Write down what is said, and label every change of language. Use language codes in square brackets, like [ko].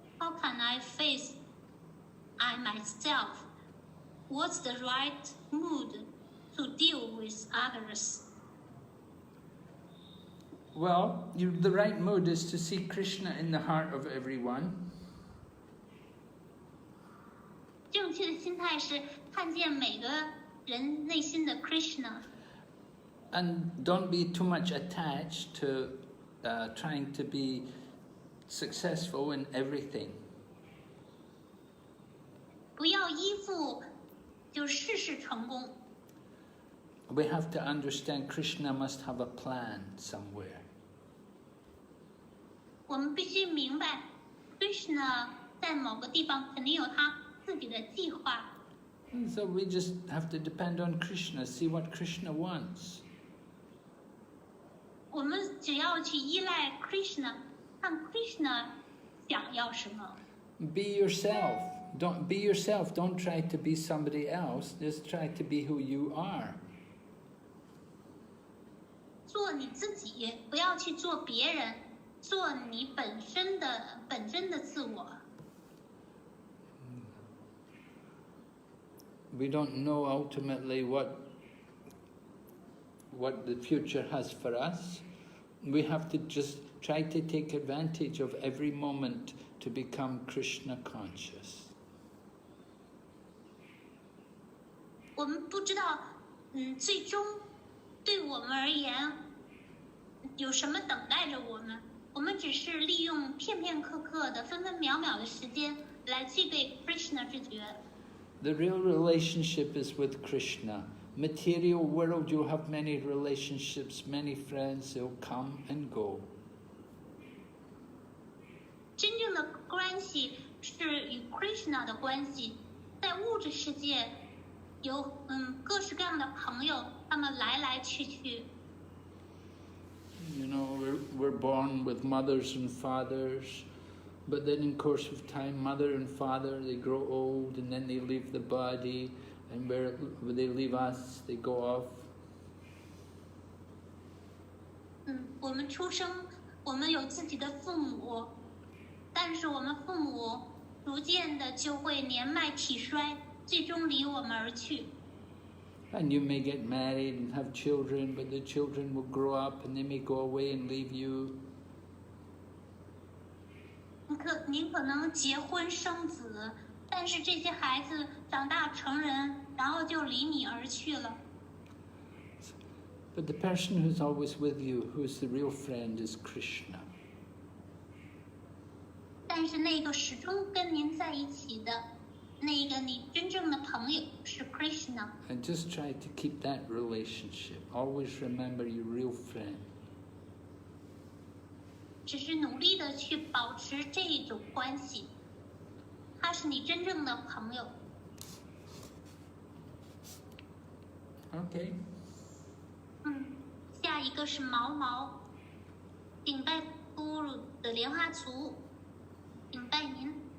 [en] How can I face I myself? What's the right mood to deal with others? Well, the right mood is to see Krishna in the heart of everyone. [zh] 正确的心态是看见每个人内心的 Krishna。 [en] And don't be too much attached to trying to be successful in everything. [zh] 不要依附，就事事成功。 [en] We have to understand Krishna must have a plan somewhere. [zh] 我们必须明白 ，Krishna 在某个地方肯定有他自己的计划。 [en] And so we just have to depend on Krishna, see what Krishna wants. [zh] 我们只要去依赖 Krishna， 看 Krishna 想要什么。 [en] Be yourself. Don't be yourself. Don't try to be somebody else. Just try to be who you are. [zh] 做你自己，不要去做别人，做你本真的自我。 [en] We don't know ultimately what the future has for us. We have to just try to take advantage of every moment to become Krishna conscious. [zh] 我们不知道，最终对我们而言有什么等待着我们？我们只是利用片片刻刻的、分分秒秒的时间来具备 Krishna 知觉。 [en] The real relationship is with Krishna. Material world, you'll have many relationships, many friends, they'll come and go. [zh] 真正的关系是与 Krishna 的关系，在物质世界有各式各样的朋友，他们来来去去。 [en] You know, we're born with mothers and fathers, but then in course of time, mother and father, they grow old and then they leave the body, And where they leave us, they go off. [zh] 我们出生，我们有自己的父母，但是我们父母逐渐的就会年迈体衰，最终离我们而去。 [en] And you may get married and have children, but the children will grow up and they may go away and leave you. [zh] 您可能结婚生子，但是这些孩子长大成人，然后就离你而去了。 [en] But the person who's always with you, who's the real friend, is Krishna. [zh] 但是那个始终跟您在一起的，那个你真正的朋友是 Krishna。 [en] And just try to keep that relationship. Always remember your real friend. [zh] 只是努力的去保持这种关系，他是你真正的朋友。 [en] Okay. [zh] 下一个是毛毛，顶拜咕噜的莲花族，顶拜您。